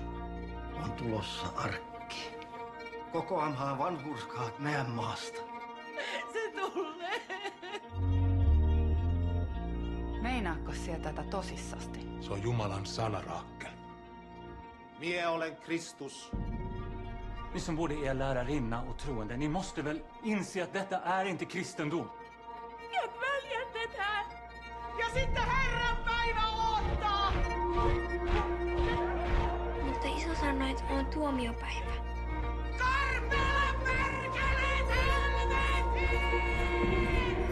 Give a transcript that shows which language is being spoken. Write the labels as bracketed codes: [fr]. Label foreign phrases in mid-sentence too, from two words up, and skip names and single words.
[fi] On tulossa arkki. Kokoamhaa vanhurskaat meidän maasta. Se tulee. Meinaatko sieltä tätä tosissasti? Se on Jumalan sana, Raakel. Mie olen Kristus. [sv] Ni som både är lärarinna och troende, ni måste väl inse att detta är inte kristendom? [fi] Ja väljettetään. Ja sitten Herran päivä odottaa. Mutta iso sanoi, että on tuomiopäivä. Karpela perkeleet helvetiin!